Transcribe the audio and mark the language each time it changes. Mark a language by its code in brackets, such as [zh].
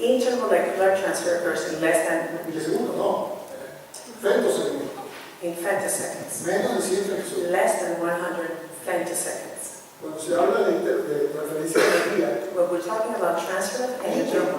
[en] Intermolecular transfer occurs in less than [es] Milisegundos no, femtosegundos. [en] in femtoseconds, [es] Menos de 100 femtosegundos. [en] less than 100 femtoseconds. [es] Cuando se habla de transferencia de energía [en] When we're talking about transfer of energy,